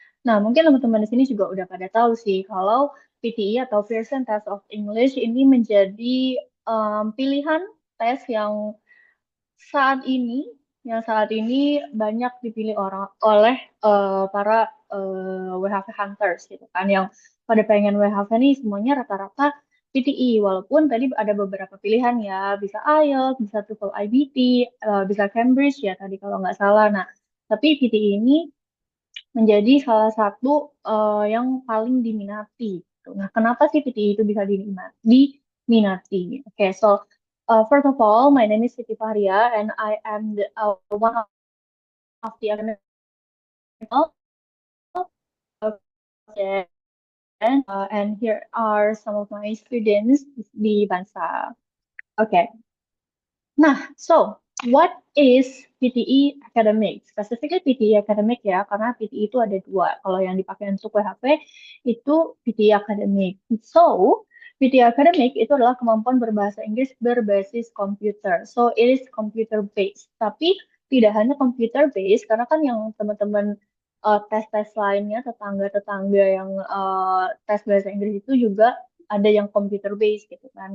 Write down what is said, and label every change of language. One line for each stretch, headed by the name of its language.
Indonesian: Nah, mungkin teman-teman di sini juga udah pada tahu sih kalau PTE atau Pearson Test of English ini menjadi pilihan tes yang saat ini banyak dipilih oleh para WHV hunters gitu kan, yang pada pengen WHV nih semuanya rata-rata PTE, walaupun tadi ada beberapa pilihan ya, bisa IELTS, bisa TOEFL IBT, bisa Cambridge ya tadi kalau nggak salah. Nah, tapi PTE ini menjadi salah satu yang paling diminati, gitu. Nah, kenapa sih PTE itu bisa diminati?
English: Oke, so first of all, my name is Siti Fahria and I am one of the academic and here are some of my students
Indonesian: di Bansa.
English: Oke, nah, so what is PTE Academic?
Indonesian: Specifically PTE Academic ya, karena PTE itu ada dua. Kalau yang dipakai untuk WHP itu PTE Academic. So, PTE Academic itu adalah kemampuan berbahasa Inggris berbasis komputer.
English: So, it is computer based.
Indonesian: Tapi tidak hanya computer based, karena kan yang teman-teman tes-tes lainnya, tetangga-tetangga yang tes bahasa Inggris itu juga ada yang computer based gitu kan.